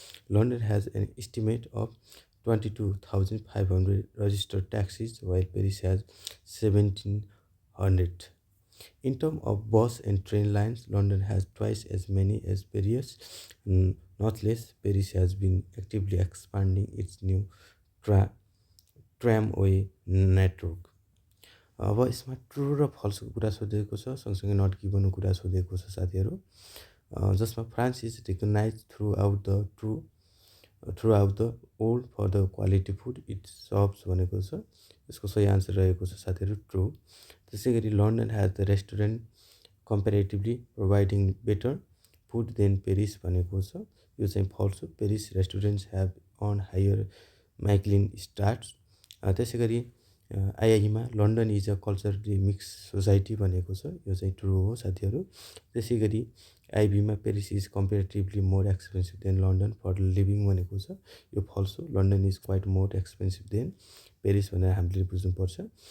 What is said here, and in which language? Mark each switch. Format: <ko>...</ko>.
<en>London has an estimate of 22,500 registered taxis, while Paris has 1,700. In terms of bus and train lines, London has twice as many as Paris. Not less, Paris has been actively expanding its new tra- tramway network.</en> <ne>अब यसमा true र फल्सको कुरा सोधेको छ, सँगसँगै not गिभनको कुरा सोधेको छ साथीहरू, जसमा</ne> <en>France is recognize throughout the world for the quality food it serves</en> <ne>भनेको छ। यसको सही आन्सर रहेको छ साथीहरू ट्रु। त्यसै गरी</ne> <en>London has the restaurant comparatively providing better food than Paris</en> <ne>भनेको छ, यो चाहिँ फल्स हो।</ne> <en>Paris restaurants have on higher Michelin stars.</en> <ne>त्यसै गरी आइआईमा</ne> <en>London is a culturally mix society</en> <ne>भनेको छ, यो चाहिँ ट्रु हो साथीहरू। त्यसै गरी आइबीमा</ne> <en>Paris is comparatively more expensive than London for living</en> <ne>भनेको छ, यो फल्स हो।</ne> <en>London is quite more expensive than Paris</en> <ne>भनेर हामीले बुझ्नुपर्छ।</ne>